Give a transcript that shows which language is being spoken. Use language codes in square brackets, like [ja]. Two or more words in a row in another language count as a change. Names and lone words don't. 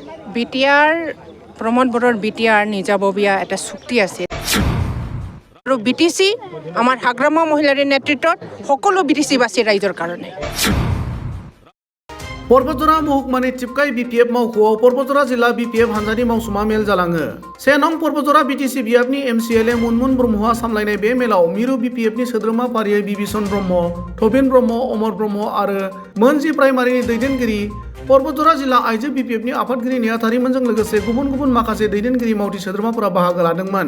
[as] বিটিআৰ প্ৰমোদ বড়োৰ বিটিআৰ নিজাববীয়া এটা চুক্তি আছে আৰু বিটিসি আমাৰ হাগ্ৰামা মহিলাৰ নেতৃত্বত সকলো বিটিসিবাসী ৰাইজৰ কাৰণে [brx] पर्बतजरा महकुमानि चिपकाई बीपीएफ मावख'आव पर्बतजरा जिल्ला बीपीएफ हानजानि मावसुमा मेल जालाङो। 1 नं पर्बतजरा बीटीसि बियाबनि एमसीएलए मुनमुन ब्रह्मआ सामलायनाय बे मेलाव मिरु बीपीएफनि सोद्रोमा फारियै बिबिसन ब्रह्म, थबिन ब्रह्म, अमर ब्रह्म आरो मोनजि प्राइमारिनि दैदेनगिरि पर्बतजरा जिल्ला आइजो बीपीएफनि आफादगिरि नेहाथारिमोनजों लोगोसे गुबुन गुबुन माखासे दैदेनगिरि मावथि सोद्रोमाफोरा बाहागो लादोंमोन।